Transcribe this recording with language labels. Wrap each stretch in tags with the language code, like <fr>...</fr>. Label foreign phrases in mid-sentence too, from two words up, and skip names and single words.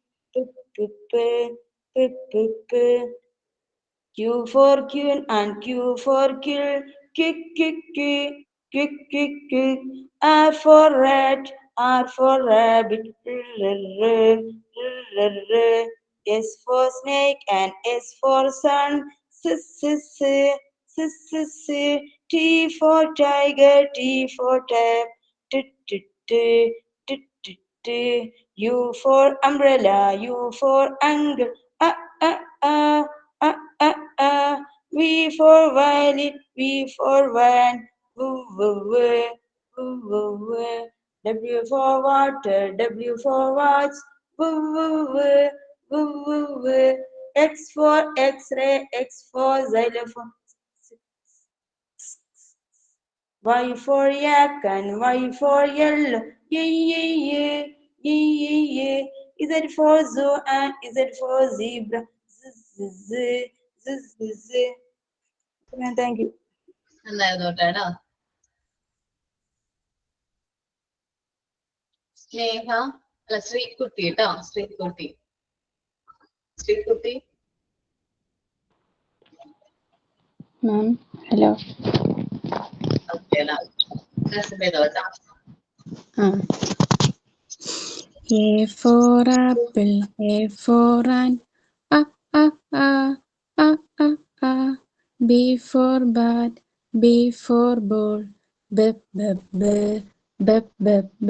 <en>Q for queen and Q for kill, R for rat, R for rabbit, S for snake and S for sun, T for tiger, T for tap, U for umbrella, U for angle. Uh, uh, V for violet, V for van. Woo, woo, woo, woo, woo, woo. W for water, W for watch. Woo, woo, woo, woo, woo, woo. X for X-ray, X for xylophone. Y for yak and Y for yellow. Yeah, yeah, yeah, yeah, yeah, yeah. Z for zoo and Z for zebra. Z, z, z, z, z. Thank you.</en> <ml>നന്നായിരുന്നു കേട്ടോ. സ്നേഹ അല്ല ശ്രീകുട്ടി കേട്ടോ, ശ്രീകുട്ടി. ശ്രീകുട്ടി.</ml> <en>Ma'am, hello.</en> <ml>ഓക്കെ കേട്ടോ.</ml> <en>A for apple, A for ant, a a a a a a. B for bat, B for ball, b b b b b b.</en>